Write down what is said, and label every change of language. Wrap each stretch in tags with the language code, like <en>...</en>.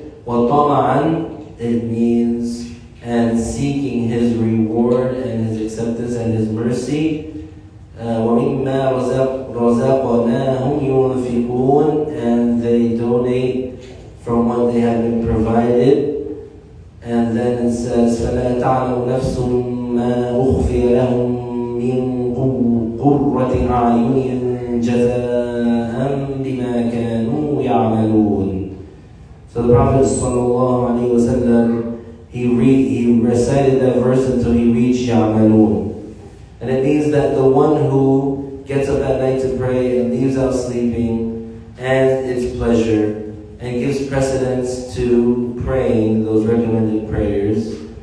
<en>وَطَمَعًا, it means and seeking His reward and His acceptance and His mercy.</en> <ar>وَمِمَّا رَزَقْنَاهُمْ يُنْفِقُونَ,</ar> <en>and they donate from what they have been provided. And then it says,</en> <ar>فَلَا تَعْلَمُ نَفْسٌ مَا أُخْفِيَ لَهُم مِّن قُرَّةِ أَعْيُنٍ جَزَاءً بِمَا كَانُوا يَعْمَلُونَ.</ar> <en>So the Prophet ﷺ, he recited that verse until he reached Ya'malun. And it means that the one who gets up at night to pray and leaves out sleeping and its pleasure and gives precedence to praying those recommended prayers,</en>